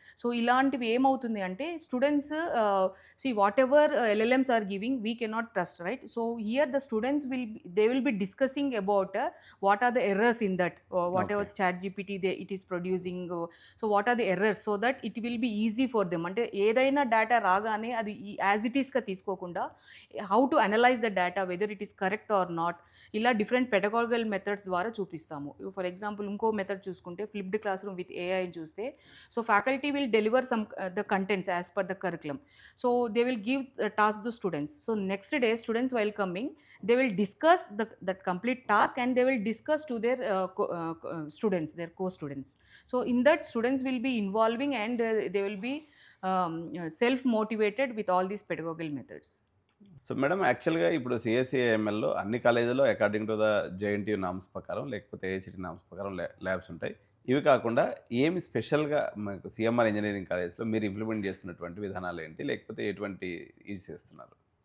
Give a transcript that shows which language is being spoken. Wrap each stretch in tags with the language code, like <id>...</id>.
<te>So, ఇలాంటివి ఏమవుతుంది అంటే students</te> <en>see whatever LLMs are giving, we cannot trust, right? So here the students they will be discussing about what are the errors in that, whatever okay. chat gpt it is producing, so what are the errors, so that it will be easy for them. అంటే ఏదైనా data రాగానే అది as it ఈస్గా తీసుకోకుండా how to analyse the data, whether it is correct or not, ఇలా different pedagogical methods</en> <te>ద్వారా చూపిస్తాము.</te> <en>for example</en> <te>ఇంకో మెథడ్ చూసుకుంటే</te> <en>Flipped classroom with AI చూస్తే, so faculty will deliver some the contents as per the curriculum. So they will give a task to students. So next day, students while coming, they will discuss that complete task, and they will discuss to their students, their co-students. So in that, students will be involving, and they will be self motivated with all these pedagogical methods.</en> <te>So madam యాక్చువల్‌గా ఇప్పుడు సీఎస్‌సీఏఎంఎల్‌లో అన్ని కాలేజీల్లో according to the JNTU norms ప్రకారం లేకపోతే AICT norms ప్రకారం labs ఉంటాయి. ఇవి కాకుండా ఏమి స్పెషల్‌గా మీకు సీఎంఆర్ ఇంజినీరింగ్ కాలేజ్‌లో మీరు ఇంప్లిమెంట్ చేస్తున్నటువంటి విధానాలేంటి? లేకపోతే ఎటువంటి యూజ్ చేస్తున్నారు?</te>